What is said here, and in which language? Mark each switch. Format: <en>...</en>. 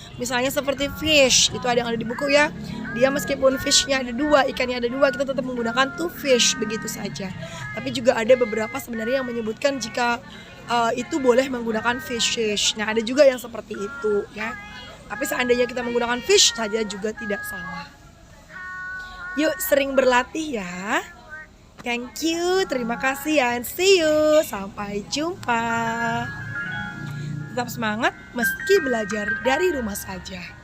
<id>Misalnya seperti fish, itu ada yang ada di buku ya. Dia meskipun fishnya ada 2, ikannya ada 2, kita tetap menggunakan to fish begitu saja. Tapi juga ada beberapa sebenarnya yang menyebutkan jika itu boleh menggunakan fishes. Nah ada juga yang seperti itu ya. Tapi seandainya kita menggunakan fish saja juga tidak salah. Yuk sering berlatih ya.</id> <en>Thank you,</en> <id>terima kasih</id> <en>and see you.</en> <id>Sampai jumpa. Tetap semangat meski belajar dari rumah saja.</id>